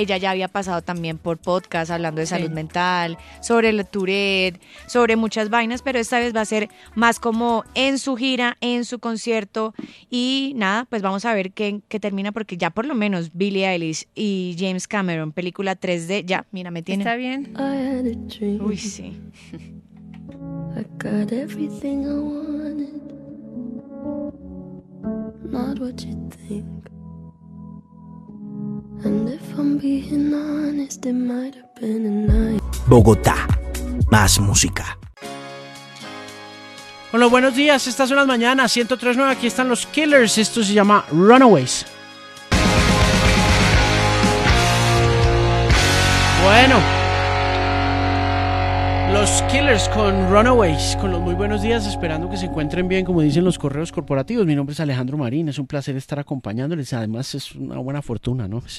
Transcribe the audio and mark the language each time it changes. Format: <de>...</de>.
<es>Ella ya había pasado también por podcast hablando de salud, sí, mental, sobre el Tourette, sobre muchas vainas, pero esta vez va a ser más como en su gira, en su concierto. Y nada, pues vamos a ver qué termina, porque ya por lo menos Billie Eilish y James Cameron, película 3D, ya, mira, me tiene. ¿Está bien? Uy, sí.</es> <en>I got everything I wanted. Not what you think. And if I'm being honest, it might have been a night.</en> <es>Bogotá, más música. Hola, buenos días, estas son las mañanas 103.9, aquí están los Killers. Esto se llama Runaways. Bueno, los Killers con Runaways, con los muy buenos días, esperando que se encuentren bien, como dicen los correos corporativos. Mi nombre es Alejandro Marín, es un placer estar acompañándoles, además es una buena fortuna, ¿no?</es>